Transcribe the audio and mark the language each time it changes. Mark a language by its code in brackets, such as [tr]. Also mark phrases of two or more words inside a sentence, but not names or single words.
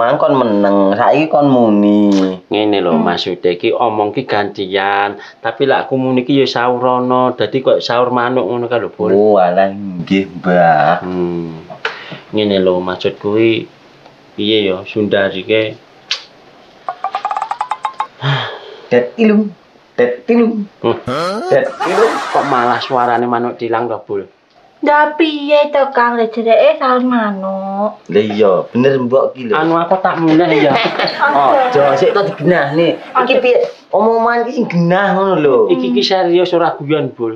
[jv] Mangkon meneng. Saiki kon muni. Ngene lho maksude iki omong ki gantian, tapi lek aku muni ki ya sawurana, dadi kok sahur manuk ngono ka lho, Bul. Oh, alah nggih, Mbah. Ngene lho maksud kuwi piye ya Sundari ke Det ilung. Det ilung. Det ilung. kok malah suarane manuk tilang to, Bul. Ndak piye to Kang, lek jereke sahur manuk. Lah iya, bener mbok ki lho. Anu aku tak mulai ya. Ojo, sik to digenah nih. Iki piye? Omongan ki sing genah ngono lho. Iki ki serius ora guyon, Bul.